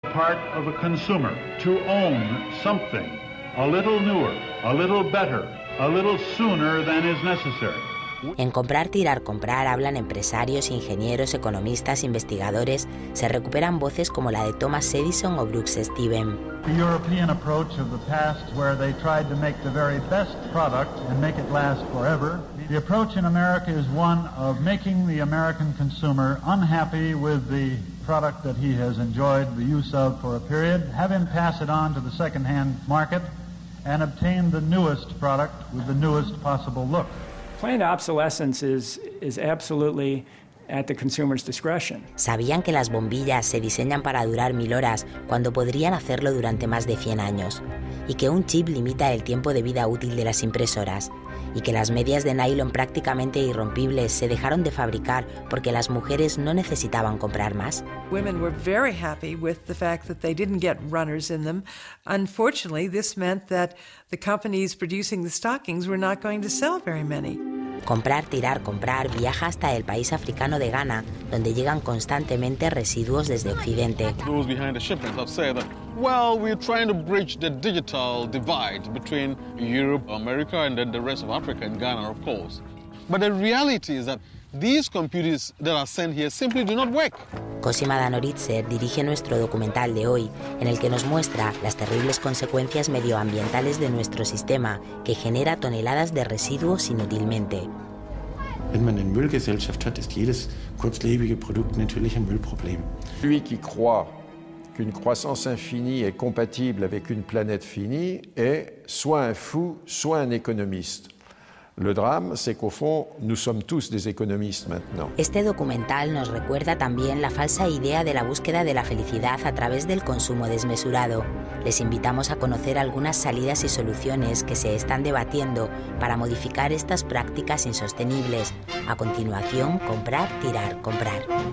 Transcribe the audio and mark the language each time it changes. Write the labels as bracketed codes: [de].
[en] part of a consumer to own something a little newer, a little better, a little sooner than is necessary. [es] En Comprar, tirar, comprar hablan empresarios, ingenieros, economistas, investigadores. Se recuperan voces como la de Thomas Edison o Brooks Stevens. [en] The European approach of the past, where they tried to make the very best product and make it last forever. The approach in America is one of making the American consumer unhappy with the product that he has enjoyed the use of for a period, have him pass it on to the second-hand market, and obtain the newest product with the newest possible look. Planned obsolescence is absolutely at the consumer's discretion. [es] ¿Sabían que las bombillas se diseñan para durar 1000 horas cuando podrían hacerlo durante más de 100 años? Y que un chip limita el tiempo de vida útil de las impresoras. Y que las medias de nylon prácticamente irrompibles se dejaron de fabricar porque las mujeres no necesitaban comprar más. [en] Women were very happy with the fact that they didn't get runners in them. Unfortunately, this meant that the companies producing the stockings were not going to sell very many. [es] Comprar, tirar, comprar viaja hasta el país africano de Ghana, donde llegan constantemente residuos desde Occidente. [en] Those behind the shipment have said that, well, we're trying to bridge the digital divide between Europe, America, and then the rest of Africa and Ghana, of course. But the reality is that these computers that are sent here simply do not work. [es] Cosima Danoritzer dirige nuestro documental de hoy, en el que nos muestra las terribles consecuencias medioambientales de nuestro sistema, que genera toneladas de residuos inútilmente. [de] Wenn man eine Müllgesellschaft hat, ist jedes kurzlebige Produkt natürlich ein Müllproblem. [fr] Celui qui croit qu'une croissance infinie est compatible avec une planète finie est soit un fou, soit un économiste. Le drame, c'est qu'au fond, nous sommes tous des économistes maintenant. [es] Este documental nos recuerda también la falsa idea de la búsqueda de la felicidad a través del consumo desmesurado. Les invitamos a conocer algunas salidas y soluciones que se están debatiendo para modificar estas prácticas insostenibles. A continuación, comprar, tirar, comprar.